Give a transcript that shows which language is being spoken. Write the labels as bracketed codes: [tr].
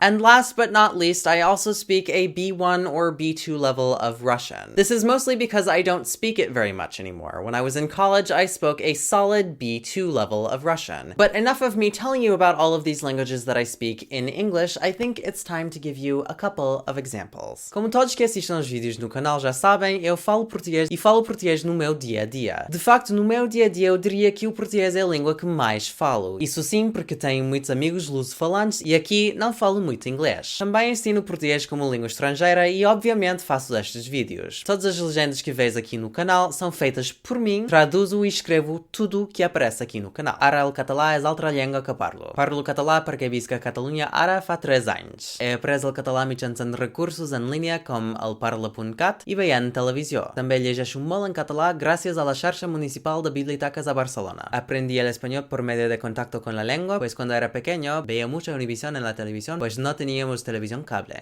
[en] And last but not least, I also speak a B1 or B2 level of Russian. This is mostly because I don't speak it very much anymore. When I was in college, I spoke a solid B2 level of Russian. But enough of me telling you about all of these languages that I speak in English. I think it's time to give you a couple of examples. [pt] Como todos que assistem aos vídeos no canal já sabem, eu falo português e falo português no meu dia a dia. De facto, no meu dia a dia eu diria que o português é a língua que mais falo. Isso sim, porque tenho muitos amigos luso-falantes e aqui não falo muito inglês. Também ensino português como língua estrangeira e obviamente faço estes vídeos. Todas as legendas que vês aqui no canal são feitas por mim, traduzo e escrevo tudo que aparece aqui no canal. [ca] Ara el català és altra llengua que parlo. Parlo català perquè visc a Catalunya ara fa 3 anys. He après el català mitjançant recursos en línia com el parla.cat i veient televisió. També llegeixo molt en català gràcies a la xarxa municipal de bibliotecas a Barcelona. [es] Aprendí el español por medio de contacto con la lengua, pues cuando era pequeño veía mucha Univision en la televisión, pues no teníamos televisión cable.